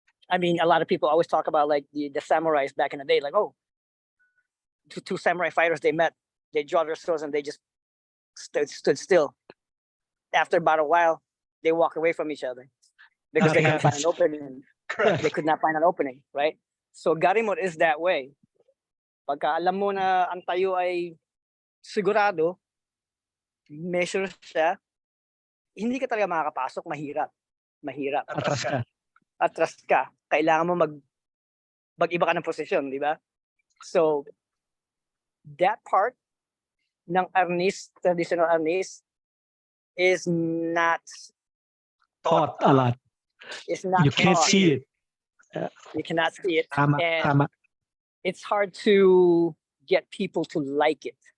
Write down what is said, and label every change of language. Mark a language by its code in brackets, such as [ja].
[en] I mean, a lot of people always talk about like the samurais back in the day, like, oh, two samurai fighters, they met, they draw their swords and they just stood still. After about a while, they walk away from each other because they couldn't find an opening. Correct. They could not find an opening, right? So Garimot is that way. [tl] Pagka alam mo na ang tayo ay sigurado, measure siya, hindi ka talaga makakapasok, mahirap. Atras ka. Kailangan mo mag-iba ka ng posisyon, di ba? [en] So, that part ng Arnis, traditional Arnis, is not Taught a lot. It's not You can't taught. see it. You cannot see it. [tl] Tama. [en] It's hard to get people to like it.